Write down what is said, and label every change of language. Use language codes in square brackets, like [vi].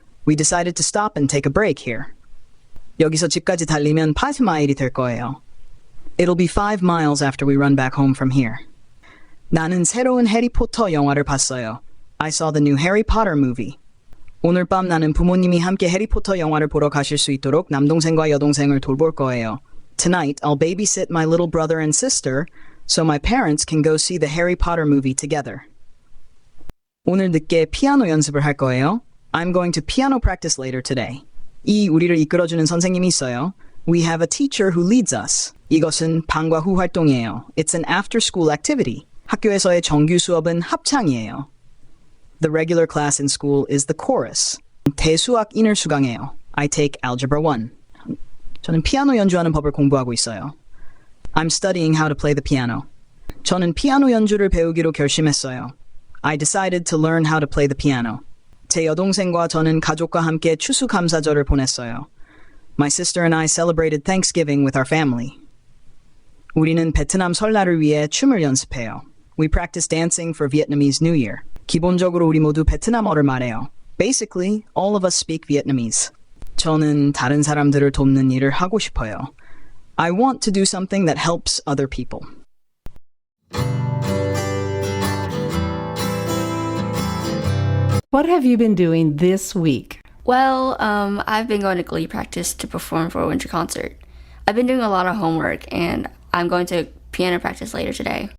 [en] We decided to stop and take a break here. [ko] 여기서 집까지 달리면 5마일이 될 거예요. [en] It'll be 5 miles after we run back home from here. [ko] 나는 새로운 해리포터 영화를 봤어요. [en] I saw the new Harry Potter movie. [ko] 오늘 밤 나는 부모님이 함께 해리포터 영화를 보러 가실 수 있도록 남동생과 여동생을 돌볼 거예요. [en] Tonight, I'll babysit my little brother and sister so my parents can go see the Harry Potter movie together. [ko] 오늘 늦게 피아노 연습을 할 거예요. [en] I'm going to piano practice later today. [ko] 이 우리를 이끌어주는 선생님이 있어요. [en] We have a teacher who leads us. [ko] 이것은 방과 후 활동이에요. [en] It's an after-school activity. [ko] 학교에서의 정규 수업은 합창이에요. [en] The regular class in school is the chorus. [ko] 대수학 인을 수강해요. [en] I take Algebra 1. [ko] 저는 피아노 연주하는 법을 공부하고 있어요. [en] I'm studying how to play the piano. [ko] 저는 피아노 연주를 배우기로 결심했어요. [en] I decided to learn how to play the piano. [ko] 제 여동생과 저는 가족과 함께 추수감사절을 보냈어요. [en] My sister and I celebrated Thanksgiving with our family. [ko] 우리는 베트남 설날을 위해 춤을 연습해요. [en] We practice dancing for Vietnamese New Year. [ko] 기본적으로 우리 모두 베트남어를 말해요. [en] Basically, all of us speak Vietnamese. [ko] 저는 다른 사람들을 돕는 일을 하고 싶어요. [en] I want to do something that helps other people. What have you been doing this week? Well, I've been going to Glee practice to perform for a winter concert. I've been doing a lot of homework, and I'm going to piano practice later today.